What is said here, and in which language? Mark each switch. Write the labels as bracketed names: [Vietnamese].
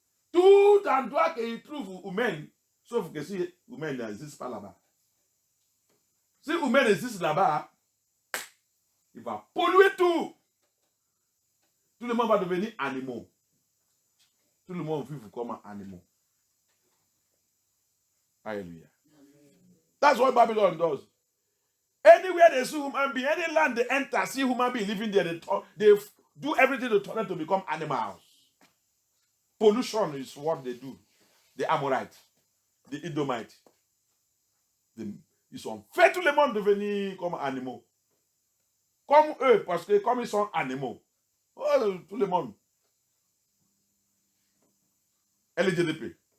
[French] Tout endroit qu'ils trouvent humain, sauf que si humain n'existe pas là-bas. Si humain existe là-bas, il va polluer tout. Tout le monde va devenir animaux. Tout le monde vit comme animaux. Alléluia. [English] That's what Babylon does. Anywhere they see human being, any land they enter, see human being living there, they do everything to turn them to become animals. Pollution is what they do. The Amorites, the Edomites. [French] Ils ont fait tout le monde devenir comme animaux. Comme eux, parce que comme ils sont animaux. Oh, tout le monde. LGBT.